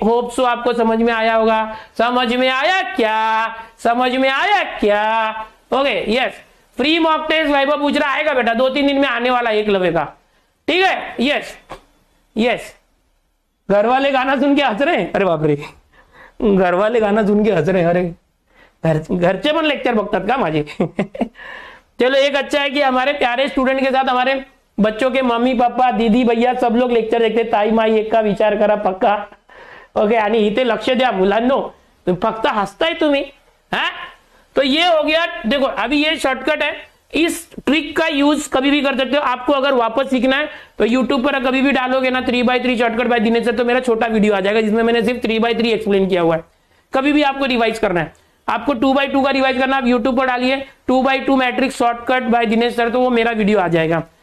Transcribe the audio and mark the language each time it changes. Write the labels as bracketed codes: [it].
[hi] Hope so आपको समझ में आया होगा। समझ में आया क्या? समझ में आया क्या? Okay yes. Free mock test वैभव पूछ रहा, आएगा बेटा 2-3 दिन में आने वाला एकलव्य का। ठीक है? Yes yes. घर वाले गाना सुन के हंस रहे हैं। अरे बाप रे, घर वाले गाना सुन के हंस रहे हैं। [mr] अरे घरचे पण लेक्चर बघतात का माझे? [hi] चलो एक अच्छा है कि हमारे प्यारे स्टूडेंट के साथ हमारे बच्चों के मम्मी पापा दीदी भैया सब लोग लेक्चर देखते। [mr] ताई माई एक का विचार करा पक्का। ओके, आणि इथे लक्ष द्या मुलांनो, फक्त हसताय तुम्ही हा? [hi] तो ये हो गया। देखो अभी ये शॉर्टकट है, इस ट्रिक का यूज कभी भी कर सकते हो। आपको अगर वापस सीखना है तो यूट्यूब पर कभी भी डालोगे ना 3/3 शॉर्टकट बाय दिनेश सर, तो मेरा छोटा वीडियो आ जाएगा जिसमें मैंने सिर्फ 3/3 एक्सप्लेन किया हुआ है। कभी भी आपको रिवाइज करना है, आपको 2/2 का रिवाइज करना, आप यूट्यूब पर डालिए 2/2 matrix shortcut bye Dinesh sir, तो वो मेरा वीडियो आ जाएगा।